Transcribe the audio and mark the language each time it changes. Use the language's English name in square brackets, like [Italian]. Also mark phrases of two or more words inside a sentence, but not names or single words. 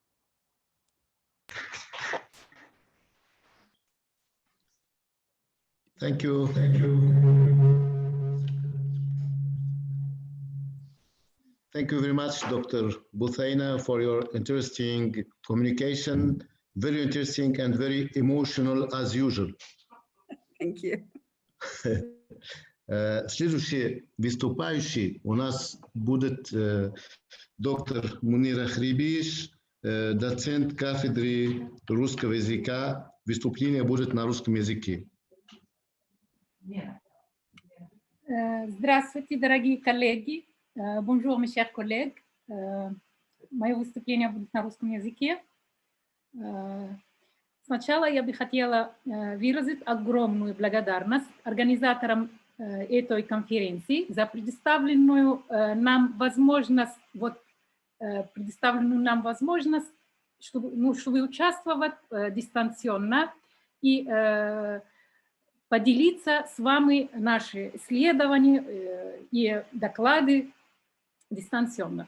[English] Thank you. Thank you very much, Dr. Buthaina, for your interesting communication. Very interesting and very emotional as usual. Thank you. [Russian] Следующий выступающий у нас будет доктор Мунира Хрибиш, доцент кафедры русского языка. Выступление будет на русском языке. Здравствуйте, дорогие коллеги. [French] Bonjour, mes chers collègues. [Russian] Мое выступление будет на русском языке. Сначала я бы хотела выразить огромную благодарность организаторам этой конференции за предоставленную нам возможность, чтобы участвовать дистанционно и поделиться с вами наши исследования и доклады дистанционно.